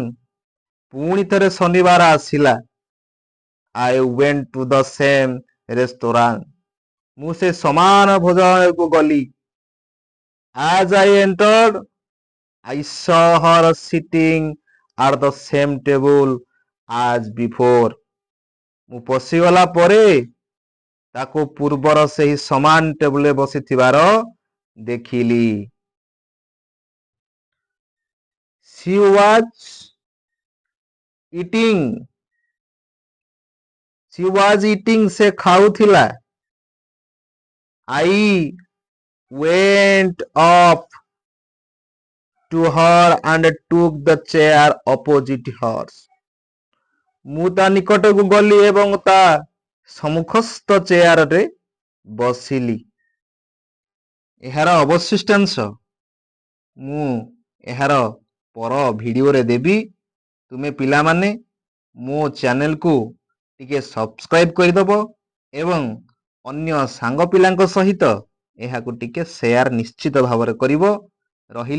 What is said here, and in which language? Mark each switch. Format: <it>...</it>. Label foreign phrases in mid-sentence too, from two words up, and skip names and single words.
<or>ପୁଣି ଥରେ ଶନିବାର ଆସିଲା।</or> <en>I went to the same restaurant.</en> <or>ମୁଁ ସେ ସମାନ ଭୋଜନାଳୟକୁ ଗଲି।</or> <en>As I entered, I saw her sitting at the same table as before.</en> <or>ମୁଁ ପଶିଗଲା ପରେ ତାକୁ ପୂର୍ବର ସେହି ସମାନ ଟେବୁଲରେ ବସିଥିବାର ଦେଖିଲି।</or> <en>She was eating. She was eating.</en> <or>ସେ ଖାଉଥିଲା।</or> <en>I went up to her and took the chair opposite hers.</en> <or>ମୁଁ ତା ନିକଟକୁ ଗଲି ଏବଂ ତା ସମ୍ମୁଖସ୍ଥ ଚେୟାରରେ ବସିଲି। ଏହାର ଅବଶିଷ୍ଟାଂଶ ମୁଁ ଏହାର ପର ଭିଡ଼ିଓରେ ଦେବି। ତୁମେ ପିଲାମାନେ ମୋ ଚ୍ୟାନେଲକୁ ଟିକେ ସବସ୍କ୍ରାଇବ୍ କରିଦେବ ଏବଂ ଅନ୍ୟ ସାଙ୍ଗ ପିଲାଙ୍କ ସହିତ ଏହାକୁ ଟିକେ ସେୟାର ନିଶ୍ଚିତ ଭାବରେ କରିବ।</or>